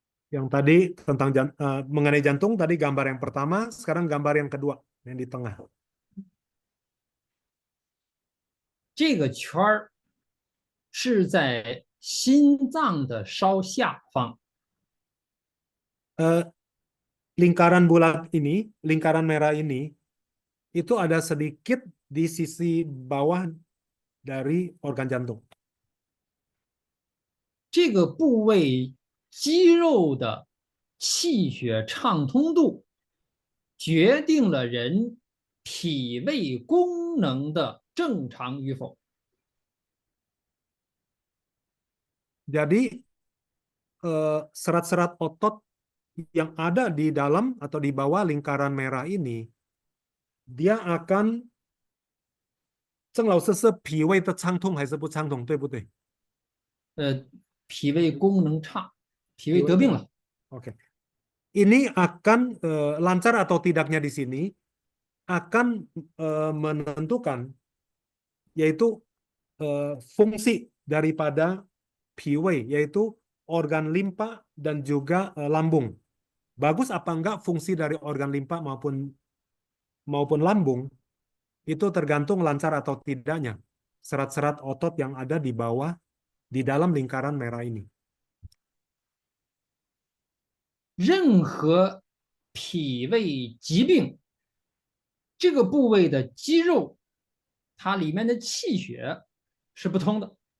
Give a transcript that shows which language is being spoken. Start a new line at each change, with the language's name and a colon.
Indonesian: Yang tadi tentang mengenai jantung, tadi gambar yang pertama, sekarang gambar yang kedua, yang di tengah.
Chinese: 这个圈儿是在心脏的稍下方，
Indonesian: Lingkaran bulat ini, lingkaran merah ini, itu ada sedikit di sisi bawah dari organ jantung.
Chinese: 这个部位肌肉的气血畅通度决定了人脾胃功能的正常与否。
Indonesian: Jadi serat-serat otot yang ada di dalam atau di bawah lingkaran merah ini, dia akan
Chinese: 郑老师是脾胃的畅通还是不畅通，对不对？脾胃功能差，脾胃得病了。
Indonesian: Oke. Ini akan lancar atau tidaknya di sini akan menentukan yaitu fungsi daripada 脾胃, yaitu organ limpa dan juga lambung. Bagus apa enggak fungsi dari organ limpa maupun lambung itu tergantung lancar atau tidaknya serat-serat otot yang ada di bawah di dalam lingkaran merah ini.
Chinese: 任何脾胃疾病，这个部位的肌肉，它里面的气血是不通的。